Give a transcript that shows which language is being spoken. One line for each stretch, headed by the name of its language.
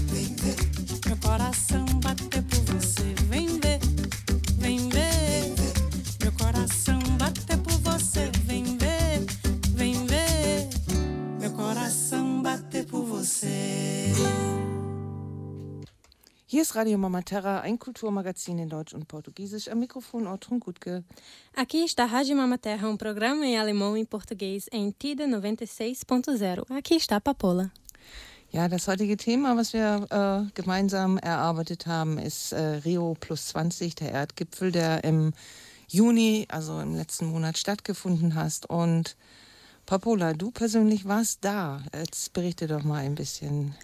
Portuguese: Vem ver. Meu coração bater por você. Vem ver, vem ver. Vem ver. Meu coração bater por você. Vem ver, vem ver. Meu coração bater por você.
German: Hier ist Radio Mama Terra, ein Kulturmagazin in Deutsch und Portugiesisch. Am Mikrofon Ortrun Gutke.
Portuguese: Aqui está Radio Mama Terra, um programa em alemão e português em TIDA 96.0. Aqui está Papola.
German: Ja, das heutige Thema, was wir gemeinsam erarbeitet haben, ist Rio plus 20, der Erdgipfel, der im Juni, also im letzten Monat, stattgefunden hat. Und Papola, du persönlich warst da. Jetzt berichte doch mal ein bisschen.